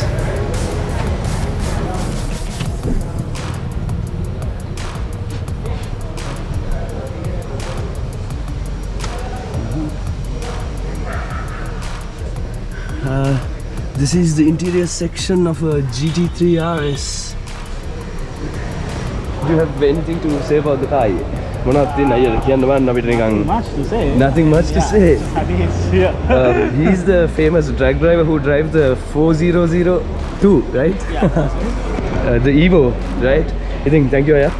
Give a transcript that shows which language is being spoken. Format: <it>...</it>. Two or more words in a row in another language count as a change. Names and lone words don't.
<en>This is the interior section of a GT3 RS. Do you have anything to say about the car?</en> <si>මොනවද තියෙන අයියලා කියන්න බෑ අපිට නිකන්</si> <en>Much to say. nothing much to say. I think it's here. He's the famous drag driver who drives the 4002, right? Yeah. The Evo, right? I think thank you, Aya.</en>